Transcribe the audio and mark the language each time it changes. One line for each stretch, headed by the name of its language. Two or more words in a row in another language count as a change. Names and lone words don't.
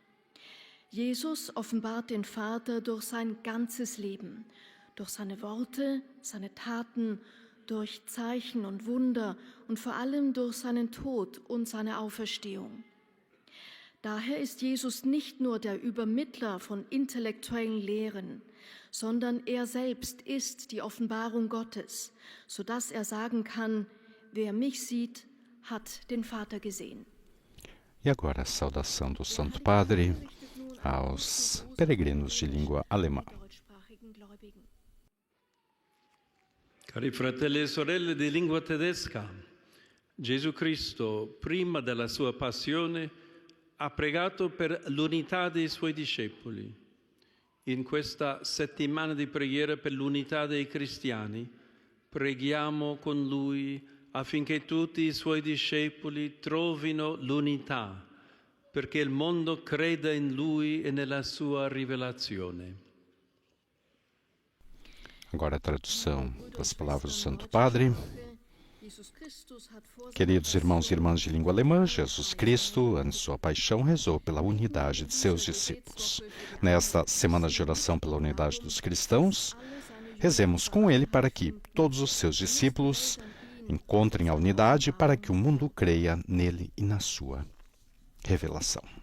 German: Jesus offenbart den Vater durch sein ganzes Leben, durch seine Worte, seine Taten, durch Zeichen und Wunder und vor allem durch seinen Tod und seine Auferstehung. Daher ist Jesus nicht nur der Übermittler von intellektuellen Lehren, sondern er selbst ist die Offenbarung Gottes, sodass er sagen kann, wer mich sieht, hat den Vater gesehen.
Portuguese: E agora a saudação do Santo Padre aos peregrinos de língua alemã.
Italian: Cari fratelli e sorelle di lingua tedesca, Gesù Cristo, prima della sua passione, ha pregato per l'unità dei suoi discepoli. In questa settimana di preghiera per l'unità dei cristiani, preghiamo con lui affinché tutti i suoi discepoli trovino l'unità, perché il mondo creda in lui e nella sua rivelazione.
Portuguese: Agora a tradução das palavras do Santo Padre. Queridos irmãos e irmãs de língua alemã, Jesus Cristo, antes de sua paixão, rezou pela unidade de seus discípulos. Nesta semana de oração pela unidade dos cristãos, rezemos com ele para que todos os seus discípulos encontrem a unidade para que o mundo creia nele e na sua revelação.